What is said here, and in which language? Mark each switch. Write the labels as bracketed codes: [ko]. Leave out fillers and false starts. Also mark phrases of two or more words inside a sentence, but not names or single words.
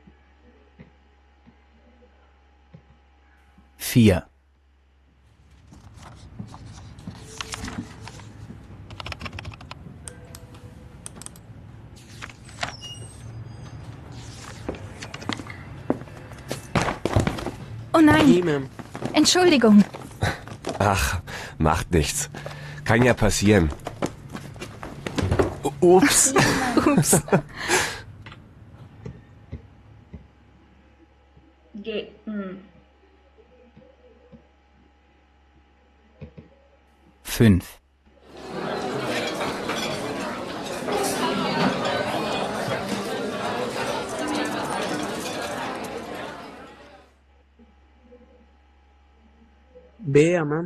[de] 4, Oh nein, [en] V ma'am. [de] Entschuldigung. Ach, macht nichts. Kann ja passieren. Ups. Ups. கே. 5, [ta] பேயா மேம்?